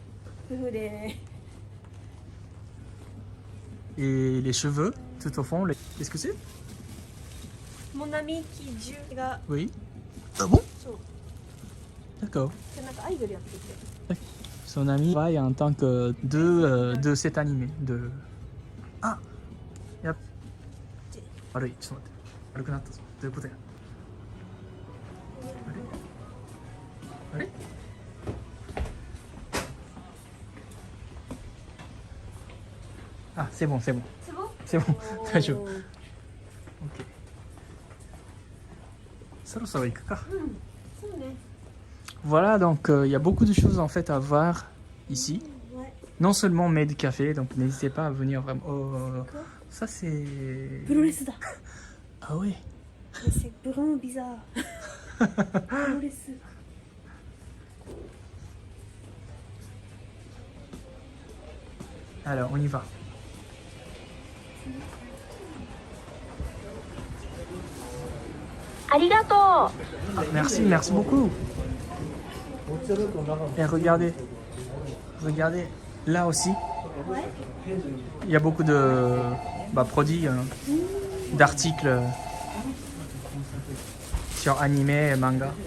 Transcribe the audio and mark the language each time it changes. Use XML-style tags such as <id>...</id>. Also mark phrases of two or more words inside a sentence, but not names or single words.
<fr>Et les cheveux, tout au fond, qu'est-ce que c'est? Mon ami qui joue là. Oui. Ah bon? So. D'accord. C'est notre idole, en fait. Son ami travaille en tant que de cet animé. De...</fr> <ja>Ah! Yep. 悪い、ちょっと待って。悪くなったぞ。どういうことや？あれ？あれ？</ja> <fr>Ah, c'est bon, c'est bon. C'est bon? C'est bon, Oh.</fr> <ja>大丈夫。OK。そろそろ行くか。そうね。</ja> <fr>Voilà, donc il y a beaucoup de choses en fait à voir ici. Ouais. Non seulement Made Café, donc n'hésitez pas à venir vraiment. Oh, ça c'est.</fr> <ja>プロレスだ。</ja> <fr>Ah oui. C'est vraiment bizarre.</fr> <ja>プロレス。</ja> <fr>Alors, on y va. Arigato. Merci, merci beaucoup. Et regardez, regardez, là aussi, il y a beaucoup de produits, d'articles sur animé et manga.</fr>